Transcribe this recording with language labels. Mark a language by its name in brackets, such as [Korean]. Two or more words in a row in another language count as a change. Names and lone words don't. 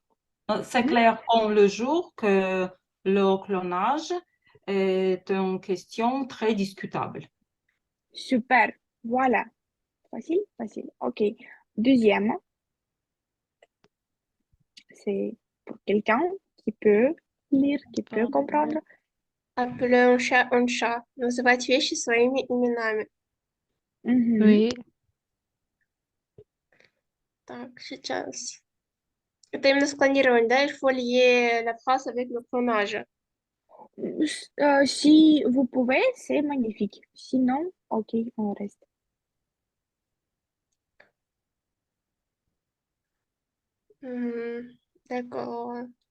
[French] c'est clair comme le jour que le clonage est une question très discutable. Super. Voilà. Facile, facile. Ok. Deuxième, c'est pour quelqu'un qui peut lire, qui peut comprendre. Appeler un chat. [Russian] Называть вещи своими именами. [French] Oui. [Russian] Так, сейчас. Это именно склонирование, да? [French] Il faut lier la phrase avec le clonage. Si vous pouvez, c'est magnifique. Sinon, ok, on reste. D'accord.